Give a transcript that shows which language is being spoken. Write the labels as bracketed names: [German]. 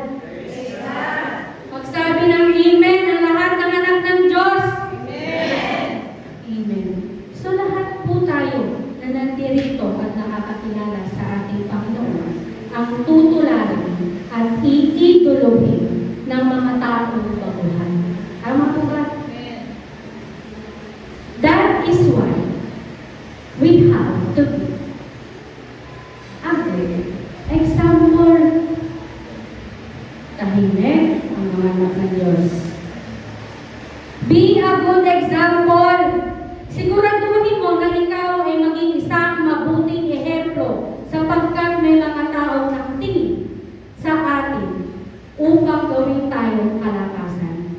[Filipino] Praise God. Magsabi ng amen ang lahat ng anak ng Diyos. Amen. Amen. So lahat po tayo na nandirito at nakakakilala sa ating Panginoon ang tutularan at iidolohin ng mga taong baguhan. Tama po ba? [English] That is why we have to be a good example. [Filipino] Tahimik ang mga anak ng Diyos. [English] Be a good example. [Filipino] Siguraduhin mo na ikaw ay maging isang mabuting ehemplo sapagkat may mga taong nakatingin sa atin upang gawin tayong kalakasan.